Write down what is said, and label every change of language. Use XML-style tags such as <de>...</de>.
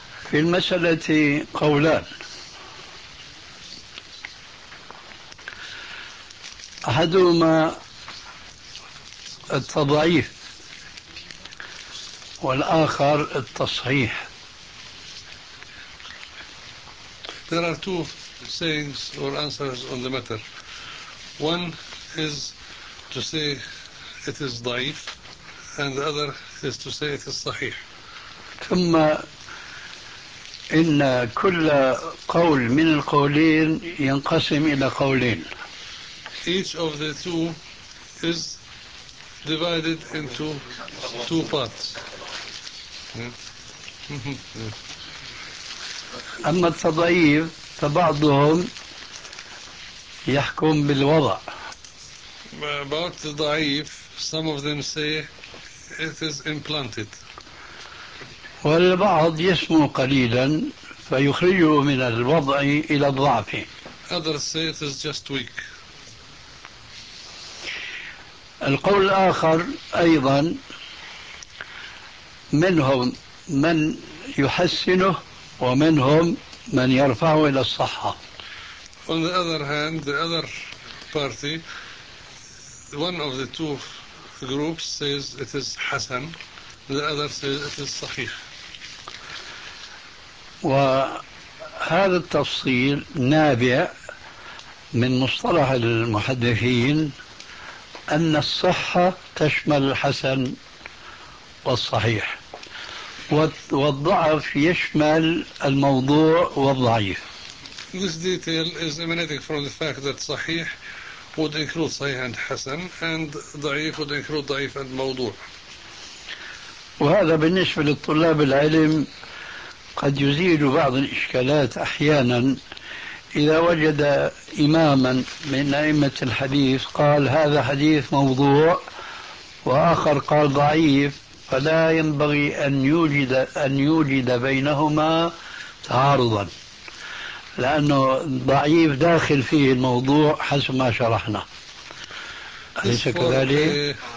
<ar>في المسألة قولان. أحدهما التضعيف والآخر التصحيح.</ar> <en>There are two sayings or answers on the matter. One is to say it is ضعيف and the other is to say it is صحيح.</en> <ar>ثم إن كل قول من القولين ينقسم إلى قولين.</ar> <en>Each of the two is divided into two parts.</en> <ar>أما التضعيف فبعضهم يحكم بالوضع</ar> <en>about the da'if, some of them say it is implanted.</en> <ar>والبعض يسمو قليلا فيخرجه من الوضع إلى الضعف.</ar> <en>Others say it is just weak.</en> <ar>القول الآخر أيضا منهم من يحسنه ومنهم من يرفعه إلى الصحة.</ar> <en>On the other hand, the other party, one of the two groups says it is حسن, the other says it is صحيح.</en> <ar>وهذا التفصيل نابع من مصطلح المحدثين أن الصحة تشمل الحسن والصحيح والضعف يشمل الموضوع والضعيف.</ar> <en>This detail is emanating from the fact that صحيح would include صحيح and حسن and ضعيف would include ضعيف and موضوع.</en> <ar>وهذا بالنسبة للطلاب العلم قد يزيل بعض الإشكالات أحيانا إذا وجد إماما من أئمة الحديث قال هذا حديث موضوع وآخر قال ضعيف فلا ينبغي أن يوجد بينهما تعارضا لأنه ضعيف داخل فيه الموضوع حسب ما شرحنا أليس كذلك؟</ar>